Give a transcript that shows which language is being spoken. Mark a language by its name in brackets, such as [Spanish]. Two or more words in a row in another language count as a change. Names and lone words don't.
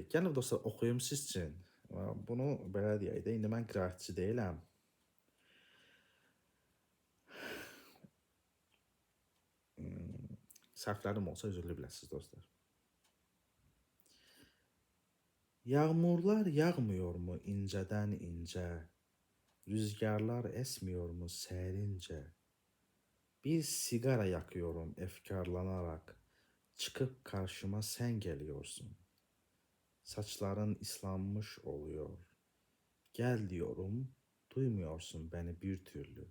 [Azerbaijani] Gəlin dostlar, oxuyum siz üçün. Bunu belə deyək də, indi mən qiraətçi deyiləm. Səhvlərim olsa üzrlü biləsiniz dostlar. [Turkish] Yağmurlar yağmıyormu incədən incə? Rüzgarlar esmiyormu sərincə? Bir sigara yakıyorum efkarlanarak. Çıkıp karşıma sen geliyorsun. Saçların ıslanmış oluyor. Gel diyorum, duymuyorsun beni bir türlü.